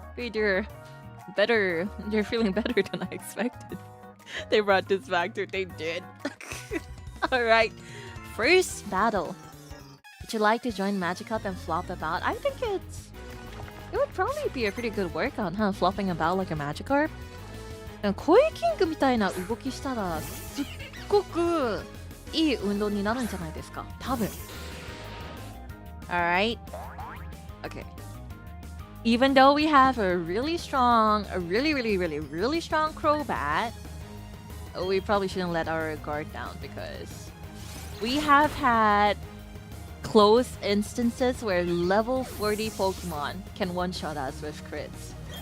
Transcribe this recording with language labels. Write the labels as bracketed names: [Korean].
[English] You're better. You're feeling better than I expected. They brought this back to... They did. Alright. First battle. Would you like to join Magikarp and flop about? I think it would probably be a pretty good workout, huh? Flopping about like a Magikarp. [Japanese] 声キングみたいな動きしたらすっごくいい運動になるんじゃないですか？多分。 [English] Alright. Okay. Even though we have a really strong Crobat, we probably shouldn't let our guard down because we have had close instances where level 40 Pokemon can one-shot us with crits.